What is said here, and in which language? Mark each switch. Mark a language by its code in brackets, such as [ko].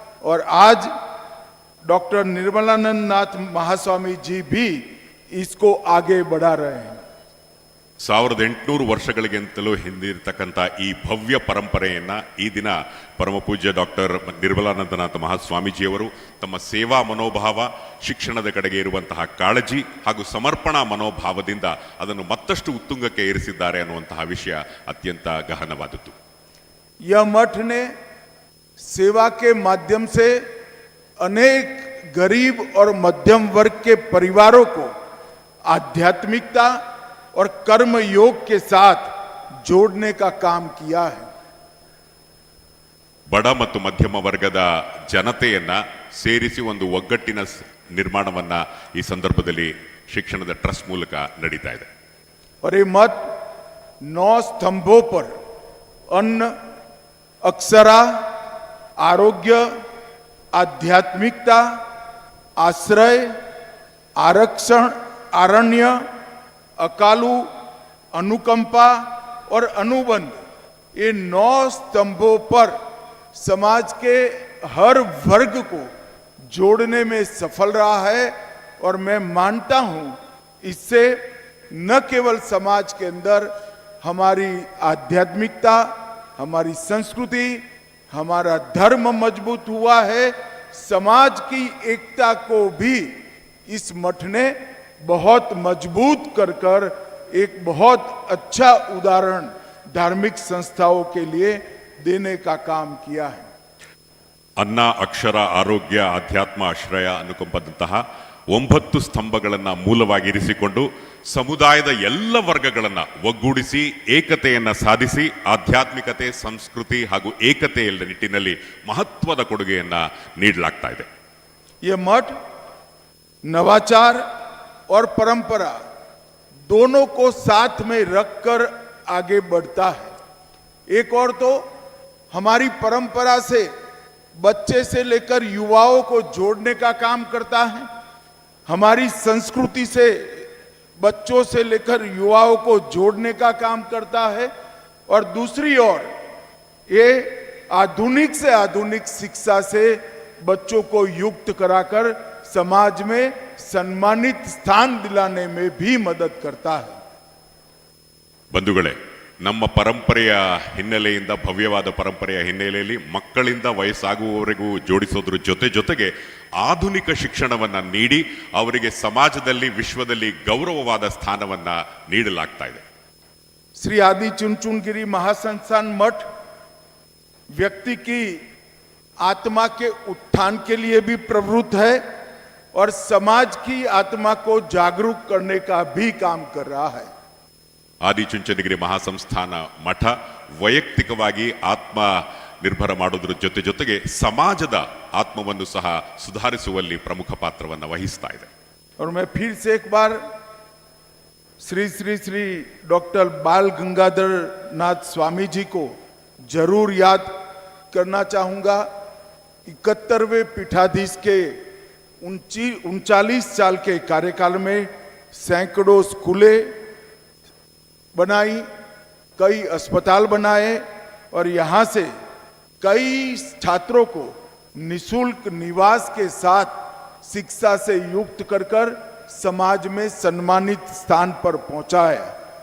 [hi] और आज डॉक्टर निर्मलानंद नाथ महास्वामी जी भी इसको आगे बढ़ा रहे हैं. [kn] 1800 ವರ್ಷಗಳಿಗಿಂತಲೂ ಹಿಂದಿರತಕ್ಕಂಥ ಈ ಭವ್ಯ ಪರಂಪರೆಯನ್ನ ಈ ದಿನ ಪರಮ ಪೂಜ್ಯ ಡಾಕ್ಟರ್ ನಿರ್ಮಲಾನಂದನಾಥ ಮಹಾಸ್ವಾಮೀಜಿಯವರು ತಮ್ಮ ಸೇವಾ ಮನೋಭಾವ, ಶಿಕ್ಷಣದ ಕಡೆಗೆ ಇರುವಂತಹ ಕಾಳಜಿ ಹಾಗೂ ಸಮರ್ಪಣಾ ಮನೋಭಾವದಿಂದ ಅದನ್ನು ಮತ್ತಷ್ಟು ಉತ್ತುಂಗಕ್ಕೆ ಏರಿಸಿದ್ದಾರೆ ಅನ್ನುವಂತಹ ವಿಷಯ ಅತ್ಯಂತ ಗಹನವಾದದ್ದು. [hi] यह मठ ने सेवा के माध्यम से अनेक गरीब और मध्यम वर्ग के परिवारों को आध्यात्मिकता और कर्म योग के साथ जोड़ने का काम किया है. [kn] ಬಡ ಮತ್ತು ಮಧ್ಯಮ ವರ್ಗದ ಜನತೆಯನ್ನ ಸೇರಿಸಿ ಒಂದು ಒಗ್ಗಟ್ಟಿನ ನಿರ್ಮಾಣವನ್ನ ಈ ಸಂದರ್ಭದಲ್ಲಿ ಶಿಕ್ಷಣದ ಟ್ರಸ್ಟ್ ಮೂಲಕ ನಡೀತಾ ಇದೆ. [hi] और ये मठ 9 स्तंभों पर अन्न, अक्षरा, आरोग्य, आध्यात्मिकता, आश्रय, आरक्षण, आरण्य, अकालू, अनुकंपा और अनुबंध, ये 9 स्तंभों पर समाज के हर वर्ग को जोड़ने में सफल रहा है. और मैं मानता हूं इससे न केवल समाज के अंदर हमारी आध्यात्मिकता, हमारी संस्कृति, हमारा धर्म मजबूत हुआ है, समाज की एकता को भी इस मठ ने बहुत मजबूत कर कर एक बहुत अच्छा उदाहरण धार्मिक संस्थाओं के लिए देने का काम किया है. [kn] ಅನ್ನ, ಅಕ್ಷರ, ಆರೋಗ್ಯ, ಅಧ್ಯಾತ್ಮ, ಆಶ್ರಯ, ಅನುಕಂಪದಂತಹ 9 ಸ್ತಂಭಗಳನ್ನ ಮೂಲವಾಗಿರಿಸಿಕೊಂಡು ಸಮುದಾಯದ ಎಲ್ಲ ವರ್ಗಗಳನ್ನ ಒಗ್ಗೂಡಿಸಿ ಏಕತೆಯನ್ನ ಸಾಧಿಸಿ ಆಧ್ಯಾತ್ಮಿಕತೆ, ಸಂಸ್ಕೃತಿ ಹಾಗೂ ಏಕತೆಯ ನಿಟ್ಟಿನಲ್ಲಿ ಮಹತ್ವದ ಕೊಡುಗೆಯನ್ನ ನೀಡಲಾಗ್ತಾ ಇದೆ. [hi] ये मठ नवाचार और परंपरा दोनों को साथ में रखकर आगे बढ़ता है. एक और तो हमारी परंपरा से बच्चे से लेकर युवाओं को जोड़ने का काम करता है, हमारी संस्कृति से बच्चों से लेकर युवाओं को जोड़ने का काम करता है और दूसरी ओर ये आधुनिक से आधुनिक शिक्षा से बच्चों को युक्त कराकर समाज में सम्मानित स्थान दिलाने में भी मदद करता है। [kn] ಬಂಧುಗಳೇ, ನಮ್ಮ ಪರಂಪರೆಯ ಹಿನ್ನೆಲೆಯಿಂದ, ಭವ್ಯವಾದ ಪರಂಪರೆಯ ಹಿನ್ನೆಲೆಯಲ್ಲಿ ಮಕ್ಕಳಿಂದ ವಯಸ್ಸಾಗುವವರೆಗೂ ಜೋಡಿಸೋದ್ರ ಜೊತೆಗೆ ಆಧುನಿಕ ಶಿಕ್ಷಣವನ್ನ ನೀಡಿ ಅವರಿಗೆ ಸಮಾಜದಲ್ಲಿ, ವಿಶ್ವದಲ್ಲಿ ಗೌರವವಾದ ಸ್ಥಾನವನ್ನ ನೀಡಲಾಗ್ತಾ ಇದೆ. [hi] श्री आदि चुनचुनगिरी महासंस्थान मठ व्यक्ति की आत्मा के उत्थान के लिए भी प्रवृत्त है और समाज की आत्मा को जागरूक करने का भी काम कर रहा है. [kn] ಆದಿಚುಂಚನಗಿರಿ ಮಹಾಸಂಸ್ಥಾನ ಮಠ ವೈಯಕ್ತಿಕವಾಗಿ ಆತ್ಮ ನಿರ್ಭರ ಮಾಡೋದ್ರ ಜೊತೆಗೆ ಸಮಾಜದ ಆತ್ಮವನ್ನು ಸಹ ಸುಧಾರಿಸುವಲ್ಲಿ ಪ್ರಮುಖ ಪಾತ್ರವನ್ನು ವಹಿಸ್ತಾ ಇದೆ. [hi] और मैं फिर से एक बार श्री श्री श्री डॉक्टर बाल गंगाधर नाथ स्वामी जी को जरूर याद करना चाहूंगा. 71वें पीठाधीश के 39 साल के कार्यकाल में सैकड़ों स्कूलें बनाई, कई अस्पताल बनाए और यहाँ से कई छात्रों को निशुल्क निवास के साथ शिक्षा से युक्त कर समाज में सम्मानित स्थान पर पहुंचाया.